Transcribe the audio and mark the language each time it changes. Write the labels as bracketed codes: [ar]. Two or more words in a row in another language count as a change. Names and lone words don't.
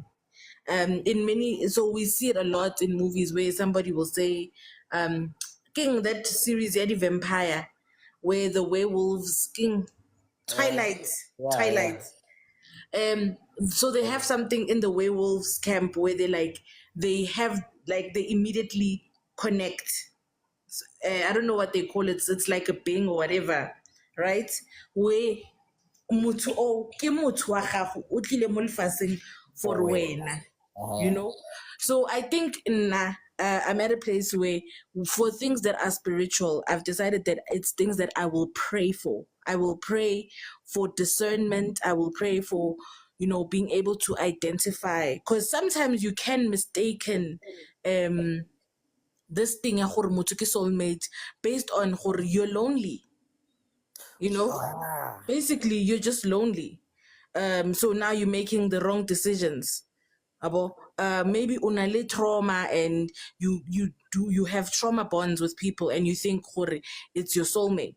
[en] In many, so we see it a lot in movies where somebody will say, King, that series, Eddie Vampire, where the werewolves, King, Twilight, Yeah. Twilight. So they have something in the werewolves camp where they immediately connect. I don't know what they call it. It's like a bing or whatever, right? [tn] Where motho o ke motho wa gago o tlile mo lefatsheng for wena, [en] you know. So I think I'm at a place where for things that are spiritual, I've decided that it's things that I will pray for. I will pray for discernment. I will pray for, being able to identify, because sometimes you can mistaken this thing [tn] ya gore motho ke [en] soulmate based on gore you're lonely, you know. Basically you're just lonely. So now you're making the wrong decisions. Maybe unale trauma and you have trauma bonds with people and you think gore it's your soulmate.